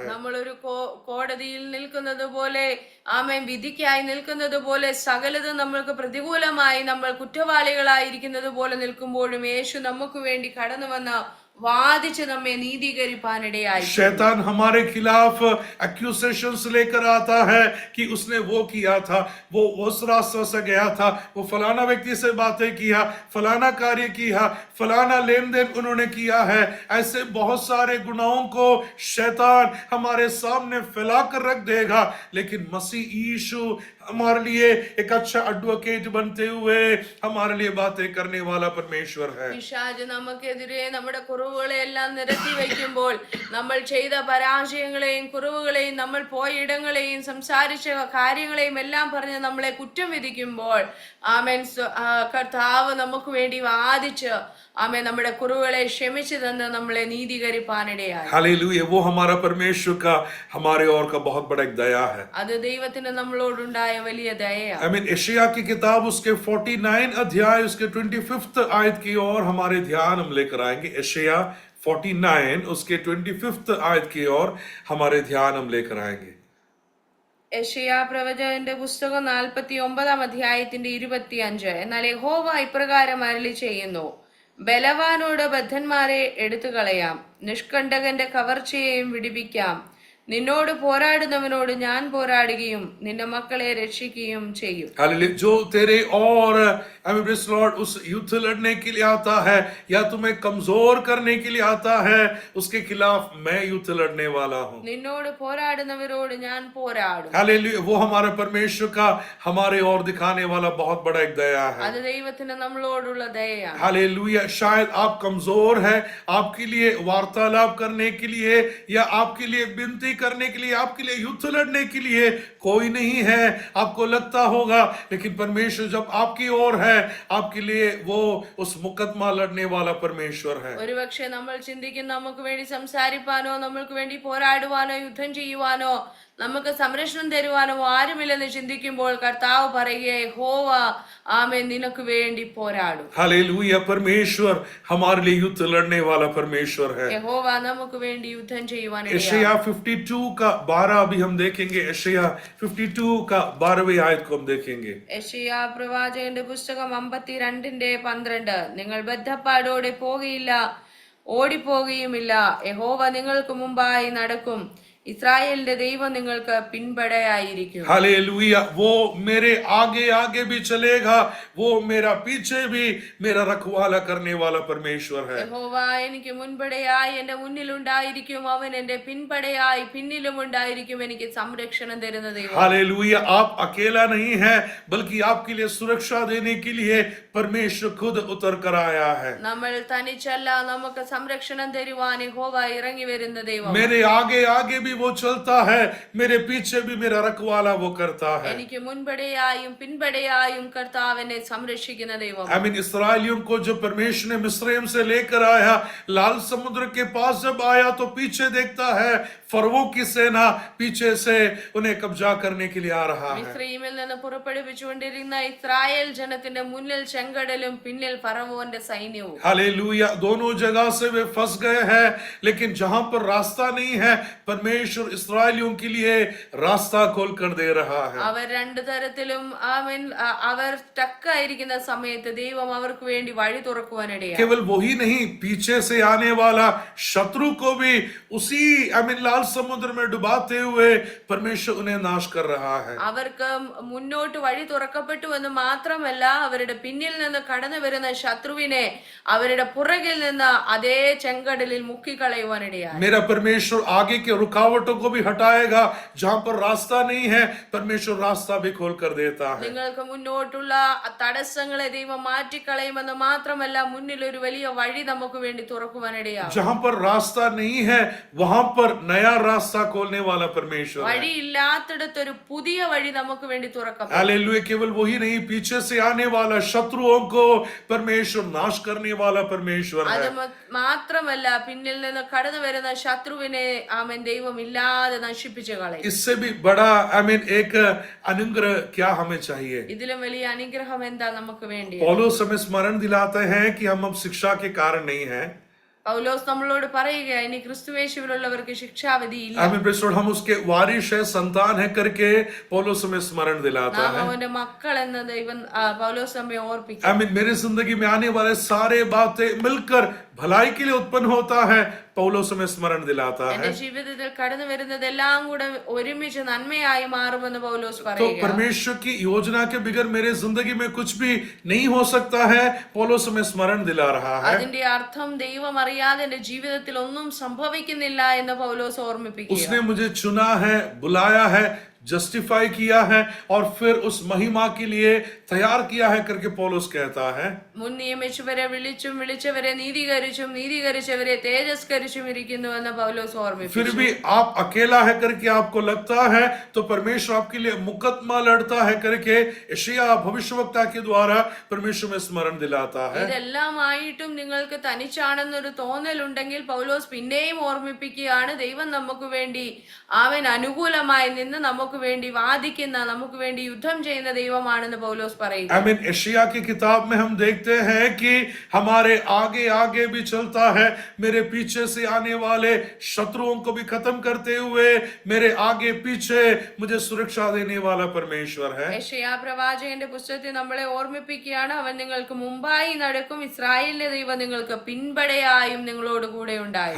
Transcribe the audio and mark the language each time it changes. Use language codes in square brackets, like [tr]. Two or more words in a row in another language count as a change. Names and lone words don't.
[ml] നമ്മളൊരു കോടതിയിൽ നിൽക്കുന്നത് പോലെ, ആമേൻ വിധിക്കായി നിൽക്കുന്നത് പോലെ, സകലതും നമ്മൾക്ക് പ്രതികൂലമായി നമ്മൾ കുറ്റവാളികളായിരിക്കുന്നത് പോലെ നിൽക്കുമ്പോഴും യേശു നമുക്ക് വേണ്ടി കടന്നു വന്ന വാദിച്ച് നമ്മെ നീതീകരിപ്പാനിടയായി. [hi] शैतान हमारे खिलाफ एक्यूजेशंस लेकर आता है कि उसने वो किया था, वो उस रास्ते से गया था, वो फलाना व्यक्ति से बातें किया, फलाना कार्य किया, फलाना लेन देन उन्होंने किया है. ऐसे बहुत सारे गुनाहों को शैतान हमारे सामने फैला कर रख देगा. लेकिन मसीह यीशु हमारे लिए एक अच्छा एडवोकेट बनते हुए हमारे लिए बातें करने वाला परमेश्वर है. [ml] പിശാച് നമുക്കെതിരെ നമ്മുടെ കുറവുകളെ എല്ലാം നിരത്തി വയ്ക്കുമ്പോൾ, നമ്മൾ ചെയ്ത പരാജയങ്ങളെയും കുറവുകളെയും നമ്മൾ പോയ ഇടങ്ങളെയും സംസാരിച്ച കാര്യങ്ങളെയും എല്ലാം പറഞ്ഞ് നമ്മളെ കുറ്റം വിധിക്കുമ്പോൾ, ആമേൻ കർത്താവ് നമുക്ക് വേണ്ടി വാദിച്ച് ആമേൻ നമ്മുടെ കുറവുകളെ ക്ഷമിച്ചു തന്ന് നമ്മളെ നീതീകരിപ്പാനിടയായി. [hi] हालेलुया. वो हमारा परमेश्वर का हमारे और का बहुत बड़ा एक दया है. [ml] അത് ദൈവത്തിന് നമ്മളോടുണ്ടായ വലിയ ദയയാണ്. [hi] यशायाह की किताब उसके 49 अध्याय उसके 25 आयत की ओर हमारे ध्यान हम लेकर आएंगे. यशायाह 49 उसके 25 आयत की ओर हमारे ध्यान हम लेकर आएंगे. [ml] യെശയ്യാ പ്രവചകന്റെ പുസ്തകം 49 അധ്യായത്തിന്റെ 25. എന്നാൽ യഹോവ ഇപ്രകാരം അരുളി ചെയ്യുന്നു, ബലവാനോട് ബദ്ധന്മാരെ എടുത്തു കളയാം, നിഷ്കണ്ടകന്റെ കവർച്ചയെയും വിടുവിക്കാം. നിന്നോട് പോരാടുന്നവനോട് ഞാൻ പോരാടുകയും നിന്റെ മക്കളെ രക്ഷിക്കുകയും ചെയ്യും. [hi] जो तेरे और लॉर्ड उस युद्ध लड़ने के लिए आता है या तुम्हें कमजोर करने के लिए आता है, उसके खिलाफ मैं युद्ध लड़ने वाला हूँ. [ml] നിന്നോട് പോരാടുന്നവരോട് ഞാൻ പോരാടും. [hi] हालेलुया. वो हमारे परमेश्वर का हमारे और दिखाने वाला बहुत बड़ा एक दया है. [ml] അത് ദൈവത്തിന് നമ്മളോടുള്ള ദയയാണ്. [hi] हालेलुया. शायद आप कमजोर है, आपके लिए वार्तालाप करने के लिए या आपके लिए विनती करने के लिए, आपके लिए युद्ध लड़ने के लिए कोई नहीं है. आपको लगता होगा, लेकिन परमेश्वर जब आपकी ओर है, आपके लिए वो उस मुकदमा लड़ने वाला परमेश्वर है. [ml] ഒരുപക്ഷെ നമ്മൾ ചിന്തിക്കും, നമുക്ക് വേണ്ടി സംസാരിപ്പാനോ നമ്മൾക്ക് വേണ്ടി പോരാടുവാനോ യുദ്ധം ചെയ്യുവാനോ നമുക്ക് സംരക്ഷണം തരുവാനോ ആരുമില്ലെന്ന് ചിന്തിക്കുമ്പോൾ കർത്താവ് പറയുക, യഹോവ ആമേൻ നിനക്ക് വേണ്ടി പോരാടും. [hi] हालेलुया. परमेश्वर हमारे लिए युद्ध लड़ने वाला परमेश्वर है. [ml] യഹോവ നമുക്ക് വേണ്ടി യുദ്ധം ചെയ്യുവാൻ [hi] यशायाह 52 का 12 अभी हम देखेंगे. यशायाह 52 का 12वीं आयत को हम देखेंगे. [ml] യെശയ്യാ പ്രവാചകന്റെ പുസ്തകം 52ന്റെ 12. നിങ്ങൾ ബദ്ധപ്പാടോടെ പോകയില്ല, ഓടിപ്പോകുകയുമില്ല. യഹോവ നിങ്ങൾക്ക് മുമ്പായി നടക്കും, ഇസ്രായേലിന്റെ ദൈവം നിങ്ങൾക്ക് പിൻപടയായിരിക്കും. [hi] हालेलुया. वो मेरे आगे आगे भी चलेगा, वो मेरा पीछे भी मेरा रखवाला करने वाला परमेश्वर है. [ml] യഹോവ എനിക്ക് മുൻപടയായി എന്റെ മുന്നിലുണ്ടായിരിക്കും, അവൻ എന്റെ പിൻപടയായി പിന്നിലും ഉണ്ടായിരിക്കും, എനിക്ക് സംരക്ഷണം തരുന്ന ദൈവം. [hi] हालेलुया. आप अकेला नहीं है, बल्कि आपके लिए सुरक्षा देने के लिए परमेश्वर खुद उतर कर आया है. [ml] നമ്മൾ തനിച്ചല്ല, നമുക്ക് സംരക്ഷണം തരുവാൻ യഹോവ ഇറങ്ങി വരുന്ന ദൈവം. [hi] मेरे आगे आगे भी वो चलता है, मेरे पीछे भी मेरा रखवाला वो करता है। [ml] എനിക്ക് മുൻപടെയായും പിൻപടെയായും കർത്താവ് എന്നെ സംരക്ഷിക്കുന്ന ദൈവം. [hi] इसराइलियों को जो परमेश्वर ने मिस्रैम से लेकर आया, लाल समुद्र के पास जब आया तो पीछे देखता है फरवो की सेना पीछे से उन्हें कब्जा करने के लिए आ रहा है। [ml] മിസ്രയീമിൽ നിന്ന് പുറപ്പെടുവിച്ചുകൊണ്ടിരുന്ന ഇസ്രായേൽ ജനത്തിന്റെ മുന്നിൽ ചെങ്കടലും പിന്നിൽ ഫറവോന്റെ സൈന്യവും. [hi] हालेलुया, दोनों जगह से वे फंस गए हैं, लेकिन जहां पर रास्ता नहीं है, परमेश्वर इस्राएलियों के लिए रास्ता खोल कर दे रहा है। [ml] അവർ രണ്ടു തരത്തിലും അവർ സ്റ്റക്കായിരിക്കുന്ന സമയത്ത് ദൈവം അവർക്ക് വേണ്ടി വഴി തുറക്കുവാനിടയായി. [hi] केवल वही नहीं, पीछे से आने वाला शत्रु को भी उसी लाल समुद्र में डुबाते हुए परमेश्वर उन्हें नाश कर रहा है। [ml] അവർക്ക് മുന്നോട്ട് വഴി തുറക്കപ്പെട്ടു എന്ന് മാത്രമല്ല, അവരുടെ പിന്നിൽ നിന്ന് കടന്നു വരുന്ന ശത്രുവിനെ അവരുടെ പുറകിൽ നിന്ന് അതേ ചെങ്കടലിൽ മുക്കിക്കളയുവാനിടയായി. [hi] मेरा परमेश्वर आगे के रुकावटों को भी हटाएगा, जहां पर रास्ता नहीं है परमेश्वर रास्ता भी खोल कर देता है। [ml] നിങ്ങൾക്ക് മുന്നോട്ടുള്ള തടസ്സങ്ങളെ ദൈവം മാറ്റിക്കളയുമെന്ന് മാത്രമല്ല, മുന്നിൽ ഒരു വലിയ വഴി നമുക്ക് വേണ്ടി തുറക്കുവാനിടയായി. [hi] जहां पर रास्ता नहीं है वहां पर नया रास्ता खोलने वाला परमेश्वर है। [ml] വഴിയില്ലാത്തിടത്ത് ഒരു പുതിയ വഴി നമുക്ക് വേണ്ടി തുറക്കപ്പെടും. [hi] हालेलुया, केवल वही नहीं, पीछे से आने वाला शत्रुओं को परमेश्वर नाश करने वाला परमेश्वर है। [ml] അത് മാത്രമല്ല, പിന്നിൽ നിന്ന് കടന്നു വരുന്ന ശത്രുവിനെ ദൈവം ഇല്ലാതെ നശിപ്പിച്ചു കളയും. [hi] इससे भी बड़ा एक अनुग्रह क्या हमें चाहिए? [ml] ഇതിലും വലിയ അനുഗ്രഹം എന്താ നമുക്ക് വേണ്ടി? [hi] पौलुस हमें स्मरण दिलाते हैं कि हम अब शिक्षा के कारण नहीं है। [ml] പൗലോസ് നമ്മളോട് പറയുക, ഇനി ക്രിസ്തുയേശുവിലുള്ളവർക്ക് ശിക്ഷാവിധി ഇല്ല. [hi] हम उसके वारिस है, संतान है करके पौलुस हमें स्मरण दिलाता നാം है। [ml] അവന്റെ മക്കൾ എന്ന് ദൈവം പൗലോസ് നമ്മെ ഓർപ്പിക്കും. [hi] मेरी जिंदगी में आने वाले सारे बातें मिलकर भलाई के लिए उत्पन्न होता है, पौलुस हमें स्मरण दिलाता है। [ml] എന്റെ ജീവിതത്തിൽ കടന്നു വരുന്നതെല്ലാം കൂടെ ഒരുമിച്ച് നന്മയായി മാറുമെന്ന് പൗലോസ് तो പറയുക. [hi] परमेश्वर की योजना के बगैर मेरे जिंदगी में कुछ भी नहीं हो सकता है, पौलुस हमें स्मरण दिला रहा है। [ml] അതിന്റെ അർത്ഥം ദൈവം അറിയാതെ എന്റെ ജീവിതത്തിൽ ഒന്നും സംഭവിക്കുന്നില്ല എന്ന് പൗലോസ് ഓർമ്മിപ്പിക്കുക. [hi] उसने मुझे चुना है, बुलाया है, जस्टिफाई किया है और फिर उस महिमा के लिए तैयार किया है करके पौलुस कहता है। [ml] മുൻ നിയമിച്ചവരെ വിളിച്ചും വിളിച്ചവരെ നീതീകരിച്ചും നീതീകരിച്ചവരെ തേജസ്കരിച്ചും ഇരിക്കുന്നുവെന്ന് പൗലോസ് ഓർമ്മിപ്പിച്ചു. [hi] फिर भी आप अकेला है करके आपको लगता है तो परमेश्वर आपके लिए मुकदमा लड़ता है करके यशायाह भविष्यवक्ता के द्वारा परमेश्वर में स्मरण दिलाता है। [ml] ഇതെല്ലാമായിട്ടും നിങ്ങൾക്ക് തനിച്ചാണെന്നൊരു തോന്നലുണ്ടെങ്കിൽ പൗലോസ് പിന്നെയും ഓർമ്മിപ്പിക്കുകയാണ്, ദൈവം നമുക്ക് വേണ്ടി അവൻ അനുകൂലമായി നിന്ന് നമുക്ക് വേണ്ടി വാദിക്കുന്ന, നമുക്ക് വേണ്ടി യുദ്ധം ചെയ്യുന്ന ദൈവമാണെന്ന് പൗലോസ് പറയുന്നു. [hi] यशायाह की किताब में हम देखते हैं कि हमारे आगे आगे भी चलता है, मेरे पीछे से आने वाले शत्रुओं को भी खत्म करते हुए मेरे आगे पीछे मुझे सुरक्षा देने वाला परमेश्वर है। [ml] യെശയ്യാ പ്രവാചകന്റെ പുസ്തകത്തിൽ നമ്മളെ ഓർമ്മിപ്പിക്കുകയാണ്, അവൻ നിങ്ങൾക്ക് മുമ്പായി നടക്കും, ഇസ്രായേലിന്റെ ദൈവം നിങ്ങൾക്ക് പിൻപടയായും നിങ്ങളോട് കൂടെ ഉണ്ടാകും.